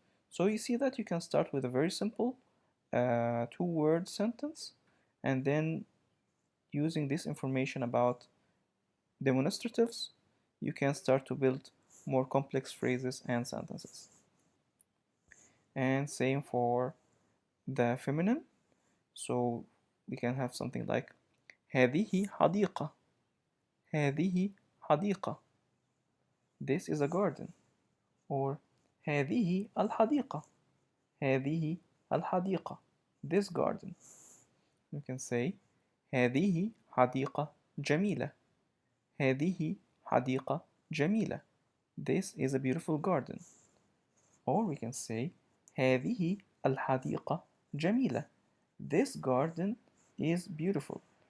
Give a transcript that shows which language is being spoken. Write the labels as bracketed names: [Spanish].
[English] So you see that you can start with a very simple two-word sentence, and then using this information about demonstratives, you can start to build more complex phrases and sentences. And same for the feminine. So we can have something like [Arabic] هذه حديقة, هذه حديقة, [English] this is a garden. Or [Arabic] هذه الحديقة, هذه الحديقة, [English] this garden. You can say [Arabic] هذه حديقة جميلة, هذه حديقة جميلة, [English] this is a beautiful garden. Or we can say [Arabic] هذه الحديقة جميلة, [English] this garden is beautiful.